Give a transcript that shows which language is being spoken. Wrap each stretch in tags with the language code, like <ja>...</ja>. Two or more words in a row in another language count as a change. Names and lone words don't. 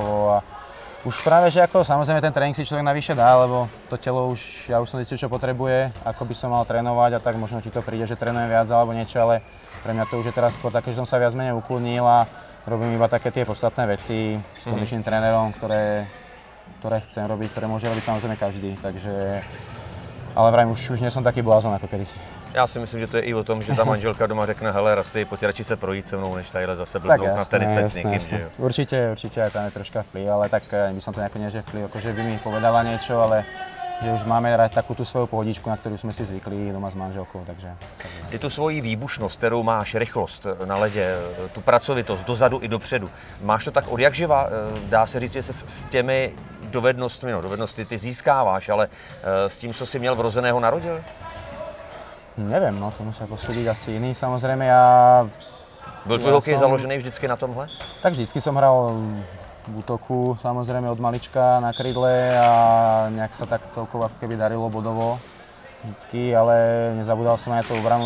<sk>A už práve, že ako samozrejme ten tréning si človek navyše dá, lebo to telo už, ja už som zistil, čo potrebuje, ako by som mal trénovať a tak možno ti to príde, že trénujem viac alebo niečo, ale pre mňa to už je teraz skôr také, že som sa viac menej ukludnil a robím iba také tie podstatné veci s kondičným trénerom, ktoré chcem robiť, ktoré môže robiť samozrejme každý, takže... Ale vrajím, už nie som taký blázon ako kedysi.</sk> <cs>Já si myslím, že to je i o tom, že ta manželka doma řekne, hele, Rasty, pojď radši se projít se mnou, než tadyhle zase blbnout na tenise s někým, že jo? Určite aj tam je troška vplyv, ale tak by som to nejako nie, že vplyv, akože by mi povedala niečo, ale že už máme rád takú tú svoju pohodičku, na ktorú sme si zvykli doma s manželkou, takže... Ty tu svoji výbušnost, kterou máš, rychlost na ledě, tu pracovitost dozadu i dopředu, máš to tak od jak živa? Dá se říct, že se s těmi dovednosti ty získáváš, ale s tím, co jsi měl vrozeného, narodil?</cs> <sk>Neviem, no to musia posúdiť asi iný. Samozrejme ja...</sk> <cs>Byl tvoj hokej založený vždycky na tomhle?</cs> <sk>Tak vždycky som hral v útoku, samozrejme od malička na krydle a nejak sa tak celkovo ako keby darilo bodovo vždycky, ale nezabudal som aj na tú obranu.</sk>